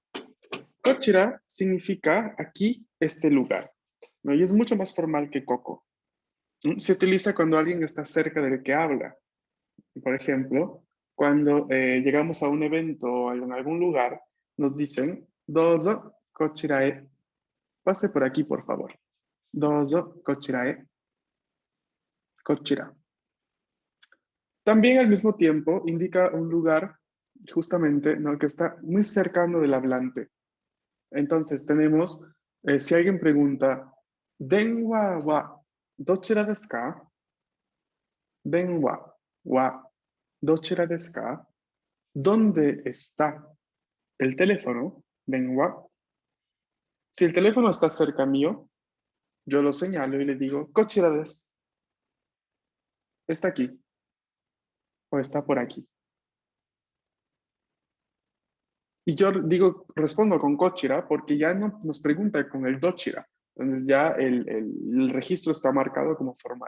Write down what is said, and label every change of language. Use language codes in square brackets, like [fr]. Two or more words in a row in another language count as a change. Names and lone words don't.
[es] Kochira significa aquí, este lugar, ¿no? Y es mucho más formal que koko. Se utiliza cuando alguien está cerca del que habla. Por ejemplo, cuando llegamos a un evento o en algún lugar, nos dicen, [ja] どうぞこちらへ, [es] pase por aquí, por favor. [ja] どうぞこちらへ、こちら. [es] También al mismo tiempo indica un lugar justamente, ¿no?, que está muy cercano del hablante. Entonces tenemos, si alguien pregunta, [ja] 電話はどちらですか? 電話はどちらですか? [es] ¿Dónde está el teléfono? Denwa. Si el teléfono está cerca mío, yo lo señalo y le digo, [ja] こちらです. [es] Está aquí o está por aquí. Y yo digo, respondo con kochira porque ya no nos pregunta con el dochira. Entonces ya el registro está marcado como formal.